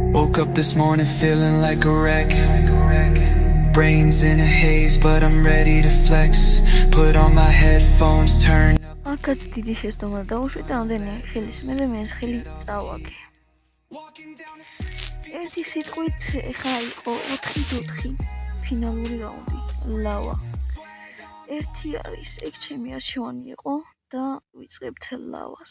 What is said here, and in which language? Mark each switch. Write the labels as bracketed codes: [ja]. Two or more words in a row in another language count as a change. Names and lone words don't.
[en] Woke up this morning feeling like a wreck. Brains in a haze, but I'm ready to flex. Put on my headphones, turn up. [ka] აქაც დიდი შეცდომა დაუშვით და ამდენი ხელის მერე მესხილი წავაგე. ერთი სიტყვით ეხლა იყო 4-4 ფინალური რაუნდი. ლავა. ერთი არის ეგ ჩემი არჩევანი იყო და ვიწყებთ ლავას.